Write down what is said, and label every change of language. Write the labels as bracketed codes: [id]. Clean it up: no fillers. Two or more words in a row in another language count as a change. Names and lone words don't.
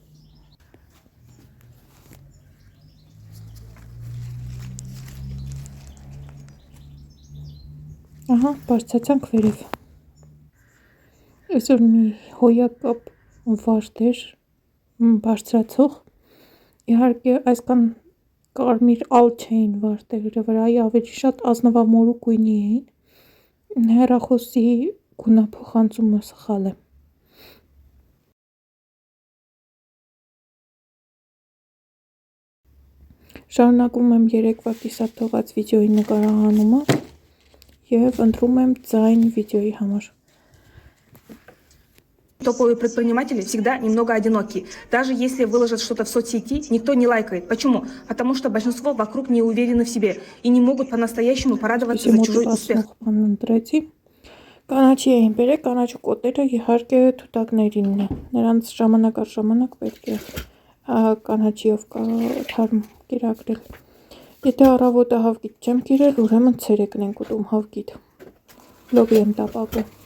[hy] Ահա, բարձրացանք վերև։ Այսօր մի հոյակապ վարդեր բարձրացող, իհարկե այսքան կարմիր ալ չէին վարդերը վրայի, ավելի շատ ազնվամորու գույնի էին, հեռախոսի գունափոխանցումը սխալ է։ Շարունակում եմ երեկվա կիսատ թողած վիդեոյի նկարահանումը և ընտրում եմ ձայն վիդեոյի համար։ [ru] Топовые предприниматели всегда немного одиноки. Даже если выложат что-то в соцсети, никто не лайкает. Почему? Потому что большинство вокруг не уверены в себе и не могут по-настоящему порадоваться за чужой успех. [hy] Կանաչի էին բերել, կանաչու կոտերը իհարկե թութակներինն է, նրանց ժամանակ առ ժամանակ պետք է կանաչիով թարմ կերակրել։ Եթե առավոտը հավգիտ չեմ կիրել, ուրեմն ցերեկն ենք ուտում հավգիտ, լոբի եմ տապակում։